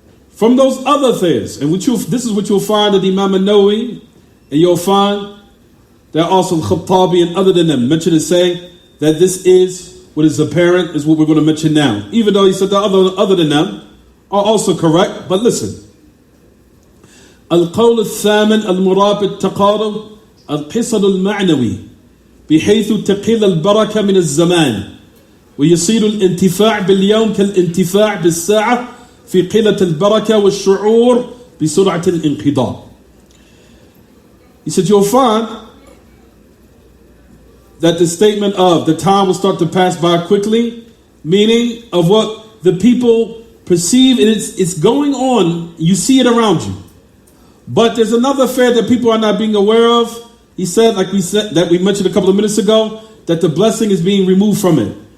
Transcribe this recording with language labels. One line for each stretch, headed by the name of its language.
English: From those other things, and this is what you'll find at Imam An-Nawawi, and you'll find that also Al-Khattabi and other than them mention and say that this is what is apparent, is what we're going to mention now. Even though he said that other than them are also correct, but listen.
Arabic: القول الثامن المراد بالتقارب القصد المعنوي بحيث تقل البركة من الزمان ويصير الانتفاع باليوم كالانتفاع بالساعة في قلة البركة والشعور بسرعة الانقضاء.
English: He said you'll find that the statement of the time will start to pass by quickly, meaning of what the people perceive, and it's going on, you see it around you. But there's another affair that people are not being aware of. He said, like we said, that we mentioned a couple of minutes ago, that the blessing is being removed from it.